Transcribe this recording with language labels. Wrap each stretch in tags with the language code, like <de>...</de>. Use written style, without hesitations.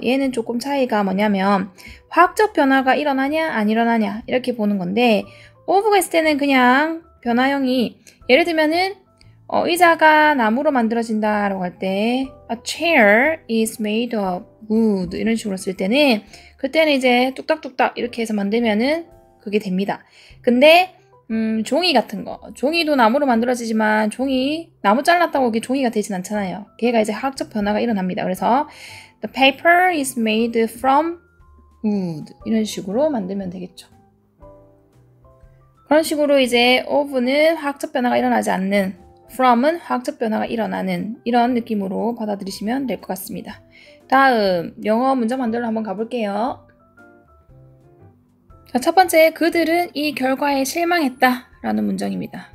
<ko>얘는 조금 차이가 뭐냐면 화학적 변화가 일어나냐 안 일어나냐 이렇게 보는 건데 of가 있을 때는 그냥 변화형이 예를 들면은 의자가 나무로 만들어진다 라고 할 때</ko> <en>a chair is made of wood</en> <ko>이런 식으로 쓸 때는 그때는 이제 뚝딱뚝딱 이렇게 해서 만들면은 그게 됩니다. 근데 종이 같은 거 종이도 나무로 만들어지지만 종이 나무 잘랐다고 그게 종이가 되진 않잖아요. 걔가 이제 화학적 변화가 일어납니다. 그래서</ko> <en>the paper is made from wood</en> <ko>이런 식으로 만들면 되겠죠. 그런 식으로 이제 of는 화학적 변화가 일어나지 않는 from은 화학적 변화가 일어나는 이런 느낌으로 받아들이시면 될 것 같습니다. 다음 영어 문장 만들러 한번 가볼게요. 자, 첫 번째 그들은 이 결과에 실망했다 라는 문장입니다.</ko>